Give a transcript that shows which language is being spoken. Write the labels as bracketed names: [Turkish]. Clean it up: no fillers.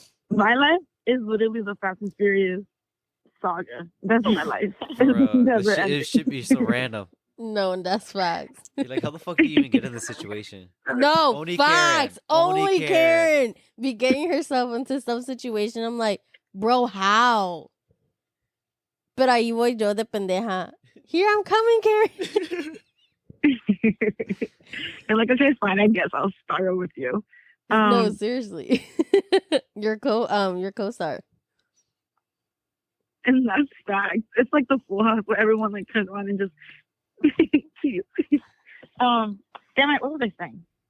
[English] My life is literally the Fast and Furious saga. That's my life. It should be so random. No, that's facts. You're like, how the fuck do you even get in this situation? No, Only facts. Karen. Only Karen be getting herself into some situation. I'm like, bro, how? [Spanish] Pero ahí voy yo de pendeja. [English] Here I'm coming, Karen. And like, okay, fine. I guess I'll start with you. No, seriously. Your co-star. And that's fact. It's like the Full House where everyone like turns on and just damn it, what was I saying?